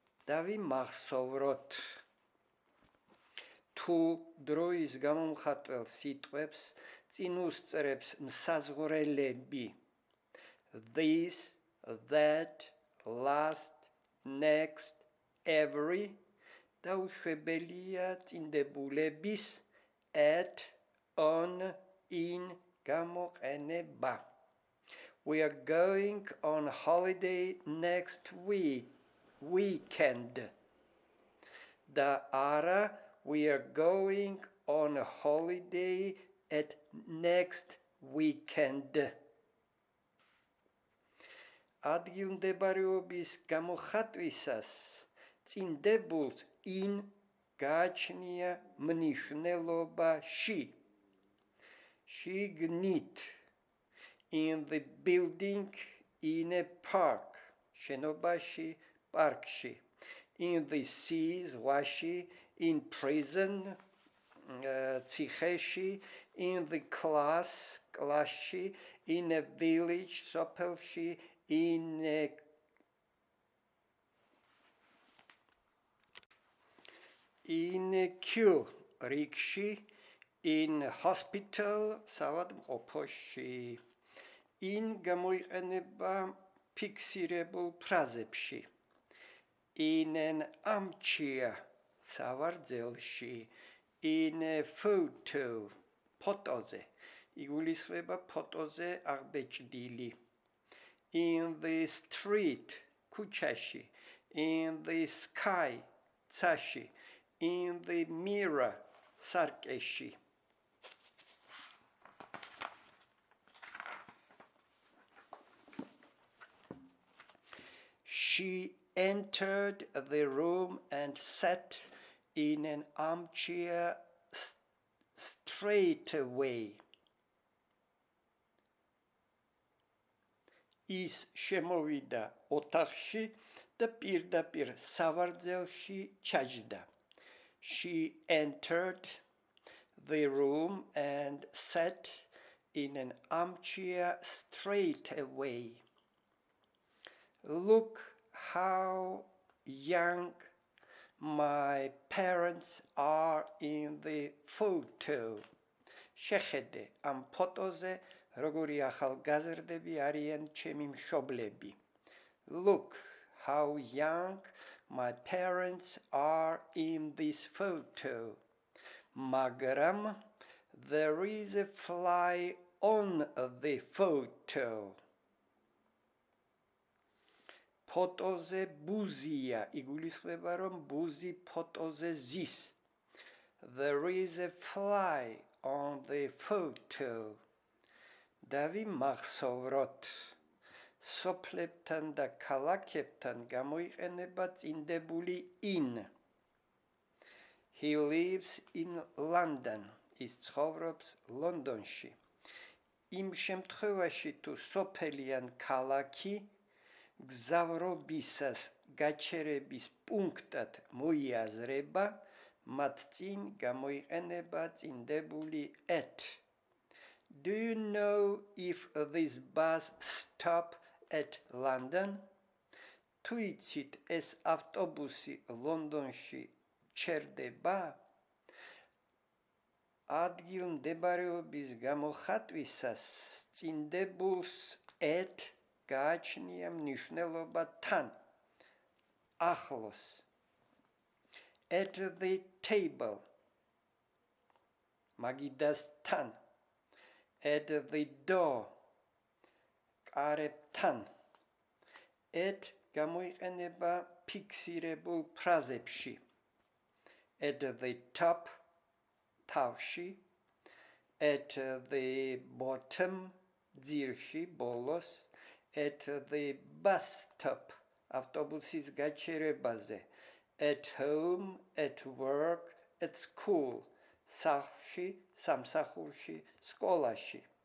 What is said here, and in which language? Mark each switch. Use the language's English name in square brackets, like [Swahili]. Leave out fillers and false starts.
[Georgian] დავიმახსოვროთ, თუ დროის გამომხატველ სიტყვებს წინ უსწრებს მსაზღვრელები. [English] This, that, last, next, every, [Georgian] დაუშვებელია წინდებულების [English] at, on, in [Georgian] გამოყენება. [English] We are going on holiday next weekend. [Georgian] და არა, [English] we are going on a holiday at next weekend. [Georgian] ადგილმდებარეობის გამოხატვისას წინდებულს in გააჩნია მნიშვნელობაში. შიგნით, [English] in the building, in a park, [Georgian] შენობაში, პარკში. [English] In the sea, [Georgian] ზღვაში, [English] in prison, [Georgian] ციხეში, [English] in the class, [Georgian] კლასში, [English] in a village, [Georgian] სოფელში, [English] in a queue, [Georgian] რიგში, [English] in hospital, [Georgian] საავადმყოფოში. In გამოიყენება ფიქსირებულ ფრაზებში. [English] In an armchair, [Georgian] სავარძელში. [English] In a photo, [Georgian] ფოტოზე. იგულისხმება ფოტოზე აღბეჭდილი. [English] In the street, [Georgian] ქუჩაში. [English] In the sky, [Georgian] ცაში. [English] In the mirror, [Georgian] სარკეში. [English] She entered the room and sat in an armchair straight away. [Georgian] ის შემოვიდა ოთახში და პირდაპირ სავარძელში ჩაჯდა. [English] She entered the room and sat in an armchair straight away. Look how young my parents are in the photo. [Georgian] შეხედე ამ ფოტოზე როგორი ახალგაზრდები არიან ჩემი მშობლები. [English] Look how young my parents are in this photo. [Georgian] მაგრამ [English] there is a fly on the photo. [Georgian] ფოტოზე ბუზია, იგულისხმება რომ ბუზი ფოტოზე ზის. [English] There is a fly on the photo. [Georgian] დავიმახსოვროთ. სოფლებთან და ქალაქებთან გამოიყენება წინდებული in. [English] He lives in London. [Georgian] ის ცხოვრობს ლონდონში. იმ შემთხვევაში თუ სოფელი ან ქალაქი გზავრობისას გაჩერების პუნქტად მოიაზრება, მათ წინ გამოიყენება წინდებული at. [English] Do you know if this bus stop at London? [Georgian] თუ იცით ეს ავტობუსი ლონდონში ჩერდება? ადგილმდებარეობის გამოხატვისას წინდებულს at გააჩნია მნიშვნელობა თან, ახლოს. [English] At the table, [Georgian] მაგიდასთან. [English] At the door, [Georgian] კარებთან. At გამოიყენება ფიქსირებულ ფრაზებში. [English] At the top, [Georgian] თავში. [English] At the bottom, [Georgian] ძირში, ბოლოს. [English] At the bus stop, [Georgian] ავტობუსის გაჩერებაზე. [English] At home, at work, at school, [Georgian] სახლში, სამსახურში, სკოლაში.